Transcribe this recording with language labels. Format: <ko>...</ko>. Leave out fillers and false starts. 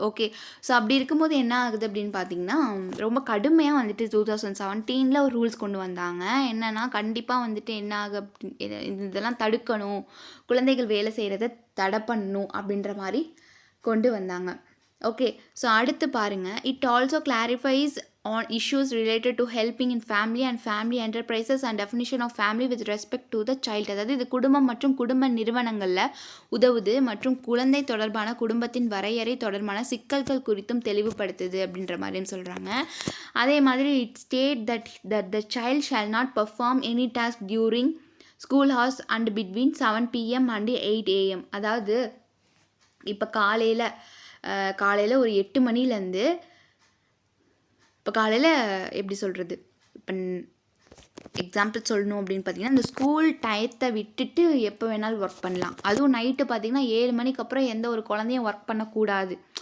<ta>Okay, so அப்படி இருக்கும்போது என்ன ஆகுது அப்படின்னு பார்த்தீங்கன்னா, ரொம்ப கடுமையாக வந்துட்டு 2017 ஒரு ரூல்ஸ் கொண்டு வந்தாங்க. என்னென்னா, கண்டிப்பாக வந்துட்டு என்ன ஆகு இதெல்லாம் தடுக்கணும், குழந்தைகள் வேலை செய்கிறத தடை பண்ணணும் அப்படின்ற மாதிரி கொண்டு வந்தாங்க. ஓகே, ஸோ அடுத்து பாருங்கள். It also clarifies</ta> <en>on issues related to helping in family and family enterprises and definition of family with respect to the child.</en> <ta>அதாவது இது குடும்பம் மற்றும் குடும்ப நிறுவனங்களில் உதவுது மற்றும் குழந்தை தொடர்பான குடும்பத்தின் வரையறை தொடர்பான சிக்கல்கள் குறித்தும் தெளிவுபடுத்துது அப்படின்ற மாதிரியும் சொல்கிறாங்க. அதே மாதிரி</ta> <en>It state that the child shall not perform any task during school hours and between 7 PM and 8 AM.</en> <ta>அதாவது இப்போ காலையில் ஒரு 8 மணிலேருந்து, இப்போ காலையில் எப்படி சொல்கிறது, இப்போ எக்ஸாம்பிள் சொல்லணும் அப்படின்னு பார்த்தீங்கன்னா, இந்த ஸ்கூல் டயத்தை விட்டுட்டு எப்போ வேணாலும் ஒர்க் பண்ணலாம். அதுவும் நைட்டு பார்த்திங்கன்னா 7 மணிக்கு அப்புறம் எந்த ஒரு குழந்தையும் ஒர்க் பண்ணக்கூடாது.</ta>